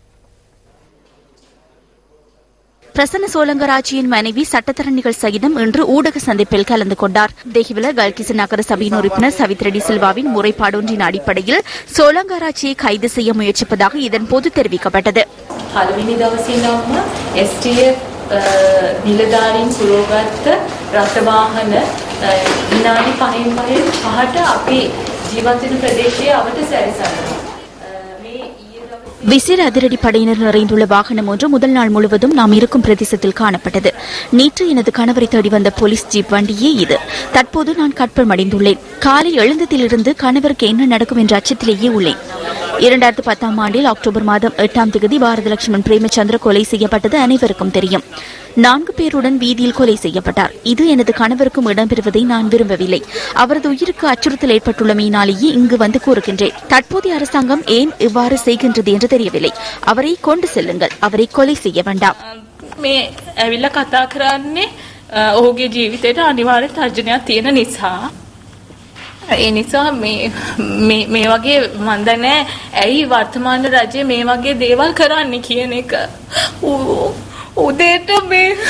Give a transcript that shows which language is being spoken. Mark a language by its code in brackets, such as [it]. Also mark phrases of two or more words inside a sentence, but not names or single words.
[ta] பிரசன்ன சோலங்கராட்சியின் மனைவி சட்டத்தரணிகள் சகிதம் இன்று ஊடக சந்திப்பில் கலந்து கொண்டார். தேகிவில கல்கிச நகர சபையின் உறுப்பினர் சவித்ரெடி சில்வாவின் முறைப்பாடொன்றின் அடிப்படையில் சோலங்கராட்சியை கைது செய்ய முயற்சிப்பதாக இதன்போது தெரிவிக்கப்பட்டது. [si] නිලධාරීන් පුරෝගත්ත රථවාහන විනාඩි 5ට අපි ජීවත් වෙන ප්‍රදේශයේ අවට සැරිසරනවා. [ta] விசேட அதிரடி படையினர் நிறைந்துள்ள வாகனம் ஒன்று முதல் நாள் முழுவதும் நாம் இருக்கும் பிரதேசத்தில் காணப்பட்டது. நேற்று எனது கணவரை தேடி வந்த போலீஸ் ஜீப் வண்டியே இது. தற்போது நான் கற்பமடைந்துள்ளேன். காலை எழுந்ததிலிருந்து கணவருக்கு என்ன நடக்கும் என்ற அச்சத்திலேயே உள்ளேன். 2010ஆம் ஆண்டில் அக்டோபர் மாதம் 8ஆம் தேதி பாரதலட்சுமன் பிரேமச்சந்திர கொலை செய்யப்பட்டது அனைவருக்கும் தெரியும். 4 பேருடன் வீதியில் கொலை செய்யப்பட்டார். இது எனது கணவருக்கும் இடம்பெறுவதை நான் விரும்பவில்லை. அவரது உயிருக்கு அச்சுறுத்தல் ஏற்பட்டுள்ளமையினாலேயே இங்கு வந்து கூறுகின்றேன். தற்போதைய அரசாங்கம் ஏன் இவ்வாறு செய்கின்றது என்று தெரியவில்லை. அவரை கொண்டு செல்லுங்கள், அவரை கொலை செய்ய வேண்டாம். [si] මේ ඇවිල්ලා කතා කරන්නේ ඔහුගේ ජීවිතේට අනිවාර්ය තර්ජනයක් තියෙන නිසා. ඒ නිසා මේ වගේ මන් දන්නේ ඇයි වර්තමාන රජයේ මේ වගේ දේවල් කරන්නේ කියන එක. උදේට මේ